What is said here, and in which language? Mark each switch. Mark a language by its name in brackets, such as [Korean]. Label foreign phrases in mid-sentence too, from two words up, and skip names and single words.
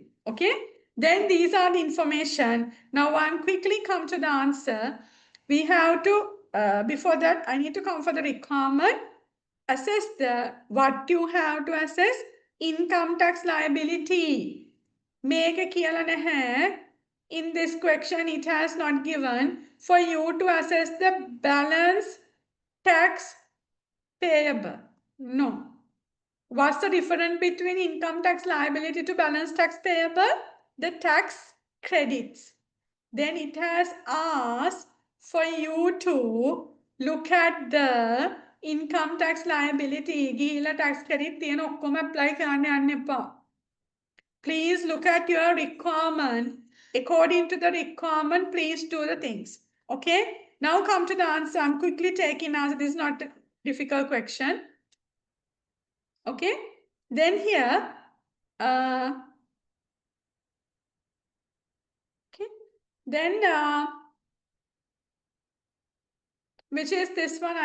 [English] Okay, then these are the information. Now I'm quickly come to the answer. We have to before that I need to come for the requirement. Assess what you have to assess. Income tax liability. Make a [Sinhala] කියලා නැහැ. [English] In this question it has not given for you to assess the balance tax payable. No. What's the difference between income tax liability to balance tax payable? The tax credits. Then it has asked for you to look at the income tax liability. [Sinhala] ගිහිලා [English] tax credit [Sinhala] තියෙන ඔක්කොම apply කරන්න යන්න එපා. [English] Please look at your requirement. According to the requirement, please do the things. Okay? Now come to the answer. I'm quickly taking answer. This is not a difficult question. Okay, then here, okay, then which is this one?